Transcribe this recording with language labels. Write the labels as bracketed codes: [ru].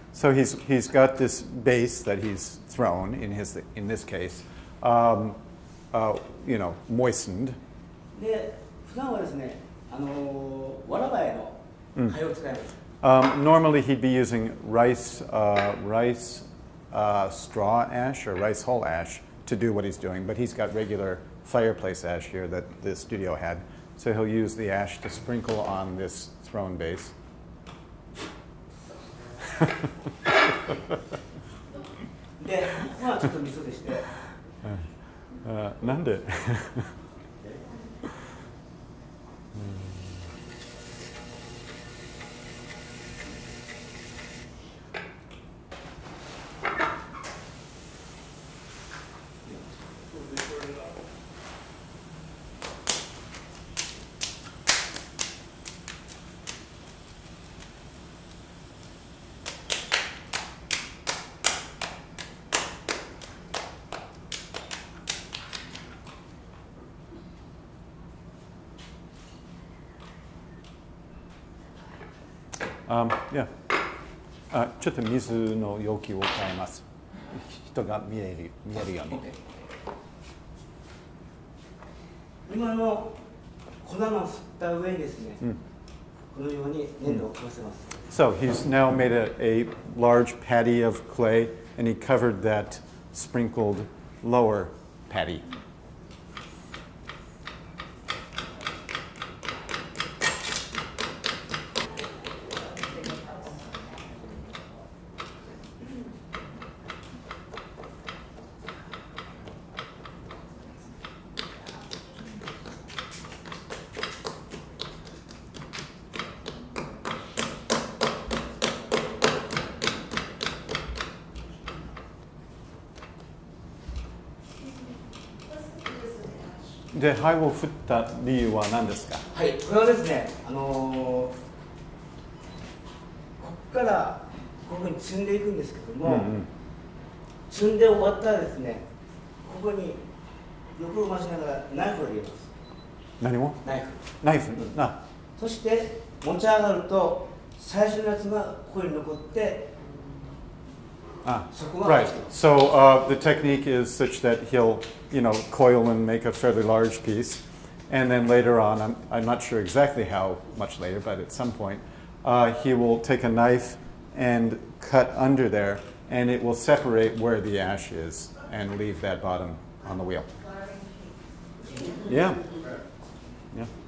[en] So he's got this base that he's thrown in this case, moistened. [ja] で、普段はですね、わらばえの灰を使います。 [en] Normally he'd be using rice straw ash or rice hull ash to do what he's doing, but he's got regular fireplace ash here that the studio had. So he'll use the ash to sprinkle on this thrown base. [ja] で、ここはちょっと味噌でして。なんで? [en] Yeah. [ja] ちょっと水の容器を変えます。人が見えるように。今の粉の振った上にですね、このように粘土をかぶせます。 [en] So he's now made a large patty of clay, and he covered that sprinkled lower patty. What's the purpose of the ash? [ja] で、灰を振った理由は何ですか？はい、これはですね、ここからここに積んでいくんですけども、積んで終わったらですね、ここに横を回しながらナイフを入れます。何も？ナイフ。ナイフ。そして持ち上がると最初のやつがここに残って、そこが [en] Right. So the technique is such that he'll, coil and make a fairly large piece, and then later on, I'm not sure exactly how much later, but at some point, he will take a knife and cut under there, and it will separate where the ash is and leave that bottom on the wheel. Yeah. Yeah.